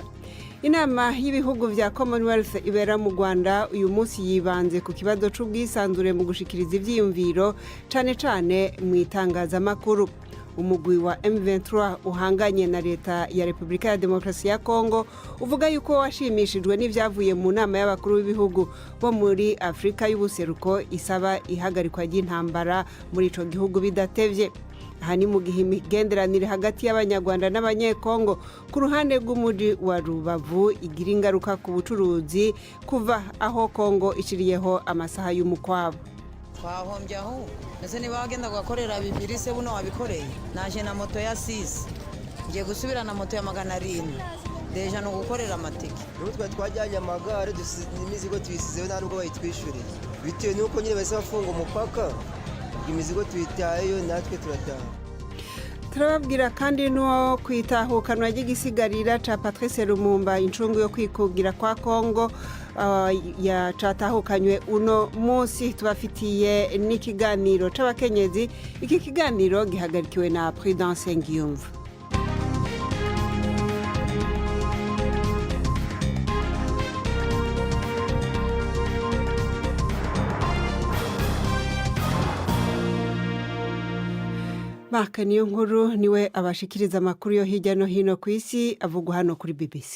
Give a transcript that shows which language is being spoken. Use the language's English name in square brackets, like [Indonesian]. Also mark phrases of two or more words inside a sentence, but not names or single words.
[Rundi] Inama y'ibihugu vya Commonwealth ibera mu Rwanda uyu munsi yibanze ku kibazo c'ubwisanzure mu gushikiriza ivyiyumviro cane mu itangazamakuru. Umugwi wa M23 uhanganye na leta ya Republika ya Demokarasi ya Kongo uvuga yuko washimishijwe n'ivyavuye mu nama y'abakuru b'ibihugu bo muri Afrika y'ubuseruko isaba ihagarikwa ry'intambara muri ico gihugu bidatevye. Aha ni mu gihe imigenderanire hagati y'Abanyarwanda n'Abanyekongo ku ruhande rw'umuji wa Rubavu igira ingaruka ku bucuruzi kuva aho Kongo ishiriyeho amasaha y'umukwabo. [Kinyarwanda] Twahombye aho ese niba wagenda gukorera bibiri se buno wabikoreye. Naje na moto ya 6 ngiye gusubira na moto ya 700 deja no gukorera amatike. Rutwe twajyanye amagare imizigo tuyisizeho nta nubwo bayitwishuriye bitewe nuko nyine base bafunga umupaka imizigo tuyitayeyo natwe turataha. [Rundi] Turababwira kandi no kwitahukanwa ry'igisigarira ca Patrice Lumumba incungu yo kwikugira kwa Kongo ya catahukanywe uno munsi. Tubafitiye n'ikiganiro c'abakenyezi. Iki kiganiro gihagarikiwe na Prudence Ngiyumva. Niyo nkuru niwe abashikiriza amakuru yo hirya no hino ku isi avugwa hano kuri BBC.